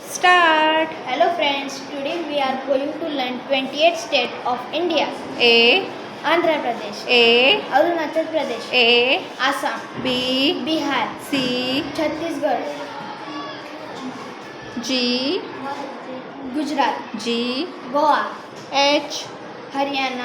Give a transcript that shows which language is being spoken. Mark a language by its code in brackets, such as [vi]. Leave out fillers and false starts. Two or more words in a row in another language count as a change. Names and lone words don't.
[en] Start. Hello friends, today we are going to learn 28 states of India. A, Andhra Pradesh, A, Arunachal Pradesh, A, Assam, B, Bihar, C, Chhattisgarh, G, Gujarat, G, Goa, H, Haryana,